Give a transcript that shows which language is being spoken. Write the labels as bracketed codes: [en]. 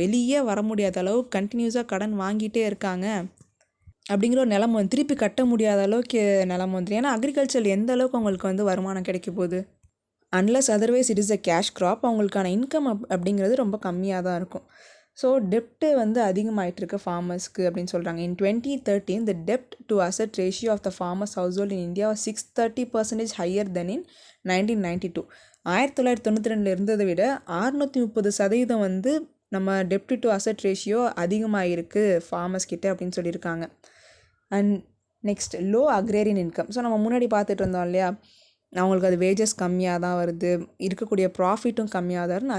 [ta] வெளியே வர முடியாத அளவு கண்டினியூஸாக கடன் வாங்கிட்டே இருக்காங்க அப்படிங்கிற ஒரு நிலமை வந்து திருப்பி கட்ட முடியாத அளவுக்கு நிலமை வந்துடும். ஏன்னா அக்ரிகல்ச்சர் எந்த அளவுக்கு அவங்களுக்கு வந்து வருமானம் கிடைக்க போகுது, [en] unless otherwise it is a cash crop, [ta] அவங்களுக்கான இன்கம் அப்படிங்கிறது ரொம்ப கம்மியாக தான் இருக்கும். ஸோ டெப்ட்டு வந்து அதிகமாகிட்டுருக்கு ஃபார்மர்ஸ்க்கு அப்படின்னு சொல்கிறாங்க. [en] In 2013 the debt to asset ratio of the farmers household in India was 630% higher than in 1992. [ta] 1992 இருந்ததை விட 630% வந்து நம்ம டெப்ட் டு அசட் ரேஷியோ அதிகமாக இருக்குது ஃபார்மர்ஸ் கிட்ட அப்படின்னு சொல்லியிருக்காங்க. And next, low agrarian income. So நம்ம முன்னாடி பார்த்துட்டு இருந்தோம் இல்லையா, அவங்களுக்கு அது வேஜஸ் கம்மியாக தான் வருது, இருக்கக்கூடிய ப்ராஃபிட்டும் கம்மியாக தான் வருது.